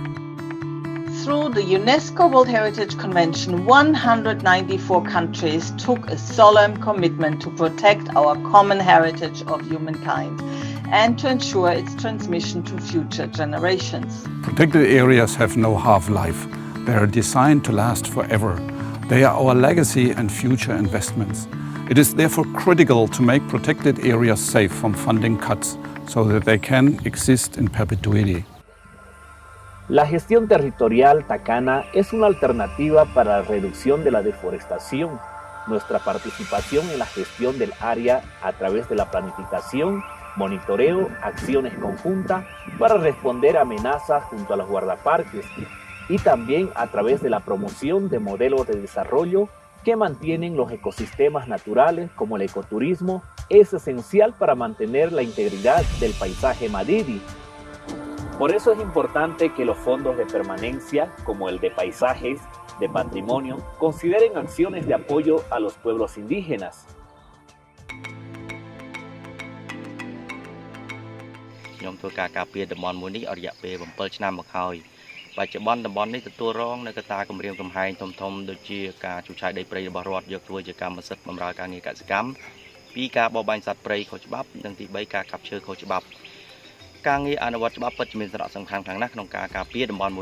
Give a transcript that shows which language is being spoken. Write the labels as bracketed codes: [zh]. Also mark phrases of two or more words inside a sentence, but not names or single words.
[en] Through the UNESCO World Heritage Convention, 194 countries took a solemn commitment to protect our common heritage of humankind and to ensure its transmission to future generations. Protected areas have no half-life. They are designed to last forever. They are our legacy and future investments. It is therefore critical to make protected areas safe from funding cuts so that they can exist in perpetuity. [es] La gestión territorial tacana es una alternativa para la reducción de la deforestación. Nuestra participación en la gestión del área a través de la planificación, monitoreo, acciones conjuntas para responder a amenazas junto a los guardaparques y también a través de la promoción de modelos de desarrollo que mantienen los ecosistemas naturales como el ecoturismo es esencial para mantener la integridad del paisaje Madidi. Por eso es importante que los fondos de permanencia, como el de paisajes, de patrimonio, consideren acciones de apoyo a los pueblos indígenas. [km] ខ្ញុំធ្វើការការពារតំបន់មួយនេះអស់រយៈពេល7ឆ្នាំមកហើយបច្ចុប្បន្នតំបន់នេះទទួលរងនៅកត្តាគម្រាមកំហែងធំៗដូចជាការជួសជុលដីព្រៃរបស់រដ្ឋយកធ្វើជាកម្មសិទ្ធិបម្រើការងារកសិ កម្មពីការបរបាញ់សត្វព្រៃខុសច្បាប់និងទី3ការកាប់ឈើខុសច្បាប់ការងារអនុវត្តច្បាប់ពិតជាមានសារៈសំខាន់ខ្លាំងណាស់ក្នុងការការពារតំបន់